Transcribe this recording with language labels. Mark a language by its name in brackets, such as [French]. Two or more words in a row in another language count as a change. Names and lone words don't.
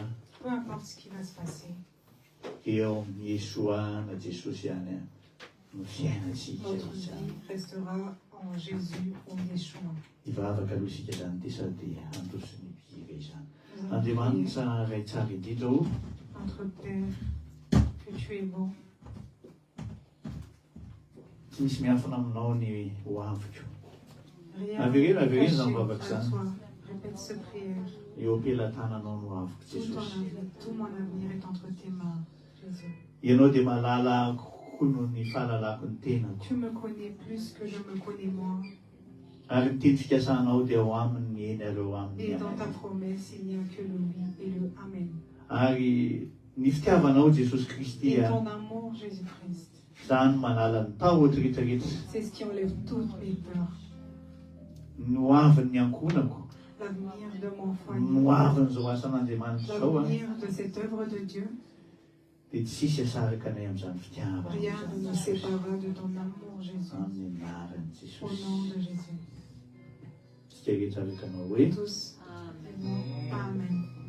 [French] peu importe ce qui va se passer, [Malagasy] eo amin'ny Yesoa na Jesosy ihany no fiainantsika. [French] notre vie restera en Jésus ou en Yeshua. [Malagasy] Ivavaka aloha isika izany ty sady androsy ny hira izany. [French] Nous allons prier. [Malagasy] Andriamanitra ray tsara indrindra o. [French] Notre Père, que tu es bon. [Malagasy] Tsy misy miafina aminao ny ho aviko. [French] Rien [Malagasy] Averino [French] n'est caché [Malagasy] zany vavaka [French] à [Malagasy] zany. [French] toi. Répète cette prière. [Malagasy] Eo am-pelantananao no aviko Jesosy. [French] Tout mon avenir est entre tes mains, Jésus. [Malagasy] Ianao dia mahalala kokoa noho ny fahalalako ny tenako. [French] Tu me connais plus que je me connais moi. [Malagasy] Ary ny teny fikasanao dia ao aminy ny eny ary ao aminy [French] Et [Malagasy] ny [French] dans ta [Malagasy] aminy. [French] promesse, il n'y a que le oui et le Amen. [Malagasy] Ary ny fitiavanao Jesosy Kristy [French] Et ton amour, Jésus-Christ, [Malagasy] izany manala ny tahotra rehetrarehetra. [French] c'est ce qui enlève toutes mes peurs. [Malagasy] No aviny ny ankonako, [French] L'avenir de mon foyer, [Malagasy] no aviny zao asan'Andriamanitra zao [French] l'avenir de cette œuvre de Dieu, [Malagasy] dia tsy sisy asaraka anay amin'izany fitiavana. [French] rien ne nous séparera de ton amour, Jésus. [Malagasy] Amin'ny anaran'i [French] Au [Malagasy] Jesosy. [French] nom de Jésus. [Malagasy] Tsika rehetra araka anao hoe [French] Tous. Amen.